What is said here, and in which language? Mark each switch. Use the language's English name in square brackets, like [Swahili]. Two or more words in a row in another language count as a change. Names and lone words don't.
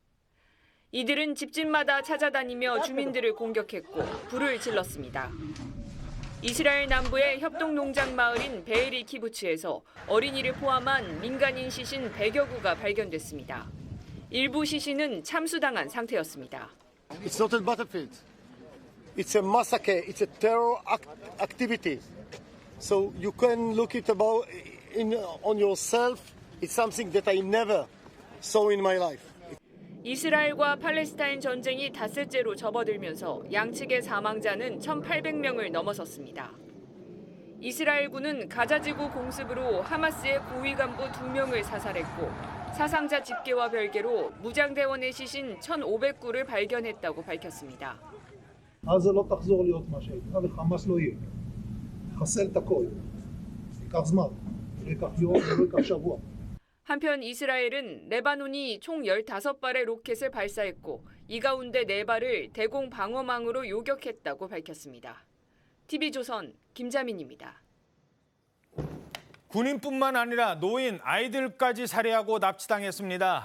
[Korean] 이들은 집집마다 찾아다니며 주민들을 공격했고 불을 질렀습니다. 이스라엘 남부의 협동농장 마을인 베에리 키부츠에서 어린이를 포함한 민간인 시신 100여 구가 발견됐습니다. 일부 시신은 참수당한 상태였습니다. [English] It's not a battlefield. It's a massacre. It's a terror activity. So you can look it on yourself. It's something that I never saw in my life. [Korean] 이스라엘과 팔레스타인 전쟁이 닷새째로 접어들면서 양측의 사망자는 1,800명을 넘어섰습니다. 이스라엘군은 가자지구 공습으로 하마스의 고위 간부 2명을 사살했고 사상자 집계와 별개로 무장대원의 시신 1,500구를 발견했다고 밝혔습니다. [Hebrew] עזה לא תחזור להיות מה שהייתה וחמאס לא יהיה. נחסל את הכל. ייקח זמן. לא ייקח יום ולא ייקח שבוע. [Korean] 한편 이스라엘은 레바논이 총 15발의 로켓을 발사했고 이 가운데 4발을 대공 방어망으로 요격했다고 밝혔습니다. TV조선 김자민입니다. 군인뿐만 아니라 노인, 아이들까지 살해하고 납치당했습니다.